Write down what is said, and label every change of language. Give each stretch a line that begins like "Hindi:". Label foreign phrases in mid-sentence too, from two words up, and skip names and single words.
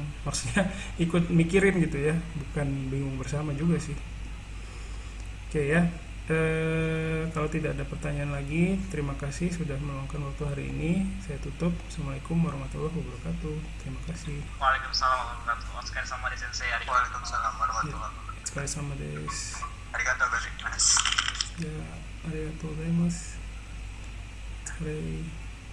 Indonesian: Maksudnya ikut mikirin gitu ya, bukan bingung bersama juga sih. Oke ya. Kalau tidak ada pertanyaan lagi, terima kasih sudah meluangkan waktu hari ini. Saya tutup.
Arabic: السلام عليكم ورحمة الله وبركاته.
Indonesian: Terima kasih.
Arabic: وعليكم السلام ورحمة الله وبركاته.
Indonesian: Sekali sama di Sensei.
Arabic: وعليكم السلام ورحمة الله وبركاته.
Japanese: お疲れ様です。ありがとうございます。じゃあ、ありがとうございます。お疲れ。